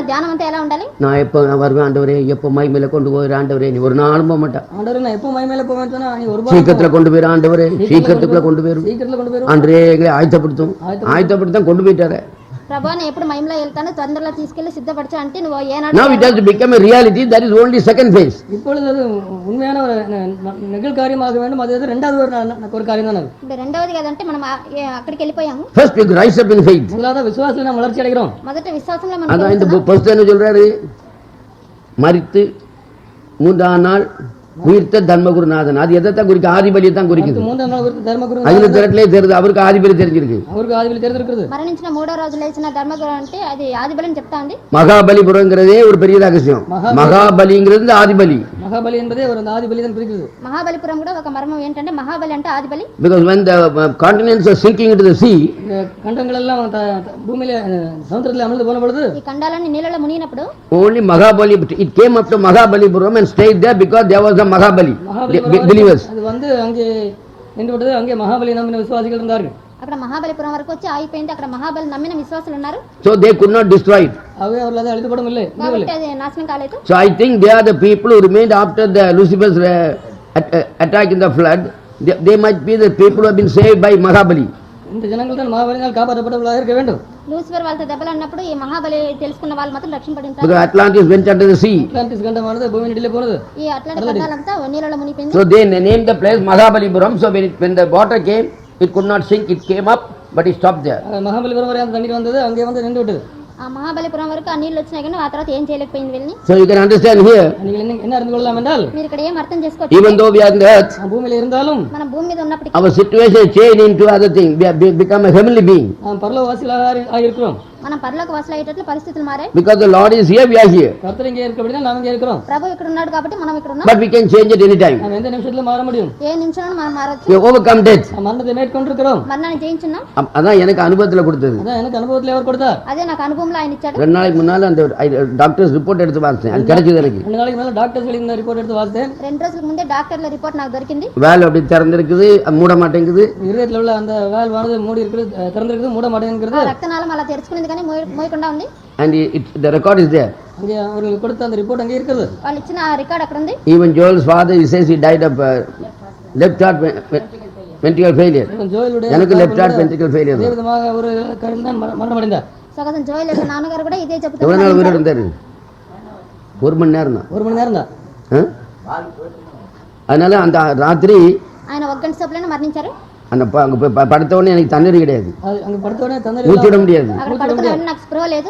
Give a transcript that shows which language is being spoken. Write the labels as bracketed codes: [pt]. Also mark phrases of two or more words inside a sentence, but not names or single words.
[te] మన ధ్యానం అంతా ఎలా ఉండాలి? [ta] நான் எப்போ வருவேன் ஆண்டவரே, எப்போ மகிமையில கொண்டு போயிரு ஆண்டவரே, நீ ஒரு நாளும் போக மாட்டேன். ஆண்டவரே நான் எப்போ மகிமையில போவேன்னு சொன்னா நீ ஒரு சீக்கிரத்துல கொண்டு போயிரு ஆண்டவரே, சீக்கிரத்துக்குள்ள கொண்டு போயிரு சீக்கிரத்துல கொண்டு போயிரும். ஆண்டவரே, எங்களை ஆயத்தப்படுத்தும் கொண்டு போயிட்டாரு. [te] ప్రభా నేను ఎప్పుడు మహిమలో వెళ్తాను, తొందరలో తీసుకెళ్లి సిద్ధపరచు అంటే నువ్వు ఏనాడు [en] Now it has to become a reality. That is only second phase. [ta] இப்பொழுது அது உண்மையான ஒரு நிகழ்காரியமாக வேண்டும். அது இரண்டாவது ஒரு காரியம் தான். அது [te] ఇప్పుడు రెండవది కదంటే మనం అక్కడికి వెళ్ళిపోయాము. [en] First we rise up in faith. [ta] முதலாவது விசுவாசத்துல நாம் வளர்ச்சி அடைகிறோம். [te] మొదట విశ్వాసంలో [ta] அதான் இந்த [te] మనం [ta] ஃபர்ஸ்ட் என்ன சொல்றாரு, மரித்து மூன்றாம் நாள் உயிர்த்த தர்மகுருநாதன். அது எதைத்தான் குறிக்கும்? ஆதிபலியை தான் குறிக்குது. மூன்றாம் நாள் தர்மகுரு அதுல திரட்டிலே தெரியுது, அவருக்கு ஆதிபலி தெரிஞ்சிருக்கு. அவருக்கு ஆதிபலி தெரிஞ்சிருக்கிறது. [te] మరణించిన మూడో రోజు లేచిన ధర్మగురు అంటే అది ఆదిబలి చెప్తా ఉంది. [ta] மகாபலிபுரங்கிறதே ஒரு பெரிய ரகசியம். மகாபலிங்கிறது இந்த ஆதிபலி. மகாபலி என்பதே ஒரு ஆதிபலி தான் குறிக்கிறது. [te] మహాబలిపురం కూడా ఒక మర్మం ఏంటంటే మహాబలి అంటే ఆదిబలి. [en] Because when the continents are sinking into the sea, [ta] கண்டங்கள் எல்லாம் பூமியில சமுத்திரத்தில் அமிழ்ந்து போன பொழுது [te] ఈ ఖండాలన్నీ నీళ్ళలో మునిగినప్పుడు [en] only Mahabali, it came up to Mahabalipuram and stayed there because there was a Mahabali, believers. [ta] அது வந்து அங்கே நின்று விட்டது. அங்கே மகாபலி நம்பின விசுவாசிகள் இருந்தார்கள். [te] అక్కడ మహాబలిపురం వరకు వచ్చి ఆగిపోయింది. అక్కడ మహాబలి నమ్మిన విశ్వాసులు ఉన్నారు. [en] So they could not destroy it. [ta] அவை அவர்கள் அதை அழித்துப்படும் இல்லை. [te] కాబట్టి అది నాశనం కాలేదు. [en] So I think they are the people who remained after the Lucifer's attack in the flood. They might be the people who have been saved by Mahabali. [ta] இந்த ஜனங்கள் தான் மகாபலியால் காப்பாற்றப்பட்டவர்களாக இருக்க வேண்டும். [te] లూసిఫర్ వాళ్ళతో దెబ్బలు అన్నప్పుడు ఈ మహాబలి తెలుసుకున్న వాళ్ళు మాత్రం రక్షింపడి ఉంటారు. [en] Because Atlantis went under the sea. [ta] அட்லாண்டிஸ் கண்டமானது பூமி நடுவிலே போனது. [te] ఈ అట్లాంటి ఖండాలంతా నీళ్ళలో మునిగిపోయింది. [en] So they named the place Mahabalipuram. So when the water came, it could not sink. It came up, but it stopped there. [ta] மகாபலிபுரம் வரை அந்த தண்ணீர் வந்தது, அங்கே வந்து நின்று விட்டது. [te] ఆ మహాబలిపురం వరకు ఆ నీళ్ళు వచ్చినాయి కానీ ఆ తర్వాత ఏం చేయలేకపోయింది వెళ్ళి. [en] So you can understand here, [ta] நீங்கள் என்ன அறிந்து கொள்ளலாம் என்றால், [te] మీరు ఇక్కడ ఏం అర్థం చేసుకోవచ్చు, [en] even though we are in the earth, [ta] பூமியில இருந்தாலும் [te] మనం భూమి మీద ఉన్నప్పటికీ [en] our situation changed into other thing. We have become a heavenly being. [ta] நாம் பரலோகவாசிகளாக இருக்கிறோம். [te] మనం పరలోక వాసులు అయ్యేటట్లు పరిస్థితులు మారాయి. [en] Because the Lord is here, we are here. [ta] கர்த்தர் இங்கே இருக்கிறபடியால் நாம் இங்கே இருக்கிறோம். [te] ప్రభు ఇక్కడ ఉన్నాడు కాబట్టి మనం ఇక్కడ ఉన్నాం. [en] But we can change it anytime. [ta] நாம் எந்த நிமிஷத்துல மாற முடியும். [te] ఏ నిమిషంలో మనం మారొచ్చు. [en] We have overcome death. [ta] நாம் மரணத்தை மேற்கொண்டிருக்கிறோம். [te] మరణాన్ని జయించున్నాం. [ta] அதான் எனக்கு அனுபவத்தில் கொடுத்தது. அதான் எனக்கு அனுபவத்தில் அவர் கொடுத்தார். [te] అదే నాకు అనుభవంలో ఆయన ఇచ్చాడు. [ta] 2 நாளைக்கு முன்னால அந்த [en] doctors report [ta] எடுத்து பார்த்தேன். அது கிடைச்சது எனக்கு. 2 நாளைக்கு மேல டாக்டர்ஸ் எழுதின ரிப்போர்ட் எடுத்து பார்த்தேன். [te] 2 రోజుల ముందే డాక్టర్ల రిపోర్ట్ నాకు దొరికింది. [ta] வேல் அப்படி திறந்திருக்குது, மூட மாட்டேங்குது. இதயத்துல உள்ள அந்த வால்வானது மூடி இருக்குது, திறந்திருக்குது, மூட மாட்டேங்குது. [te] రక్తనాళం అలా తెరుచుకునేది కానీ మోయకుండా ఉంది. [en] And the record is there. [ta] அங்கே அவர்களுக்கு கொடுத்த அந்த ரிப்போர்ட் அங்கே இருக்குது. [te] వాళ్ళు ఇచ్చిన ఆ రికార్డ్ అక్కడ ఉంది. [en] Even Joel's father, he says he died of left heart ventricle failure. [ta] ஜோயலுடைய [en] எனக்கு left heart ventricle failure. [ta] அதே விதமாக ஒரு கருந்தான் மரணம் அடைந்தார். [te] సగం జోయల్ యొక్క నాన్నగారు కూడా ఇదే చెప్తారు. [ta] எவ்வளவு நாள் உயிரோடு இருந்தாரு? 1 மணி நேரம் தான். 1 மணி நேரம் தான். அதனால அந்த ராத்திரி [te] ఆయన 1 గంట సేపట్లోనే మరణించారు. [ta] அந்த அங்கே போய் படுத்த உடனே எனக்கு தண்ணீர் கிடையாது, அது அங்க படுத்த உடனே தண்ணீர் மூச்சு விட முடியாது. [te] అక్కడ పడుకున్న వెంటనే నాకు స్పృహ లేదు,